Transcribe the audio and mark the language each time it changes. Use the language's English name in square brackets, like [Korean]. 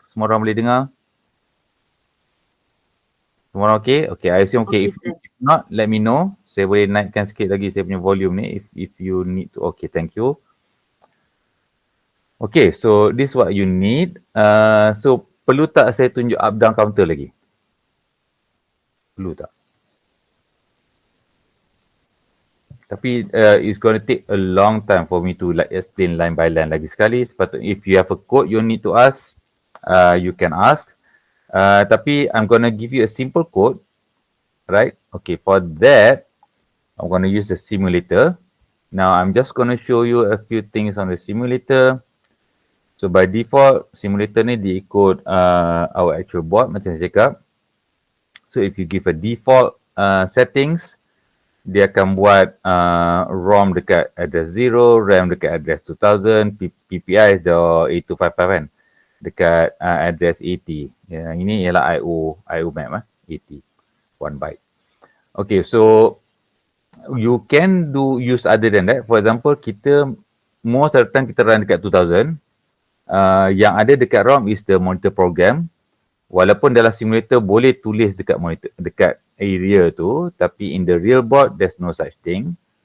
[Malay] Semua orang boleh dengar? Semua orang okay? [English] Okay, I assume okay. If not, let me know. [Malay] Saya boleh naikkan sikit lagi saya punya volume ni. [English] If you need to. Okay, thank you. Okay, so this is what you need. So, [Malay] perlu tak saya tunjuk up down counter lagi? Perlu tak? [English] Tapi it's going to take a long time for me to like explain line by line [Malay] lagi sekali. [English] Sepatutnya if you have a code you need to ask, you can ask. Tapi I'm going to give you a simple code, right? Okay, for that, I'm going to use the simulator. Now, I'm just going to show you a few things on the simulator. So, by default, simulator [Malay] ni diikut [English] our actual board [Malay] macam saya cakap. [English] So, if you give a default settings, [Malay] dia akan buat [English] ROM dekat address 0, RAM dekat address 2000, PPI is the 8255 kan, dekat address 80. [Malay] Yang ini ialah IO map 80, 1 byte. [English] Okay, so you can use other than that. For example, kita most of the time kita run dekat 2000. [Malay] Yang ada dekat [English] ROM is the monitor program. [Malay] Walaupun dalam simulator boleh tulis dekat monitor, dekat area tu, tapi [English] in the real board there's no such thing.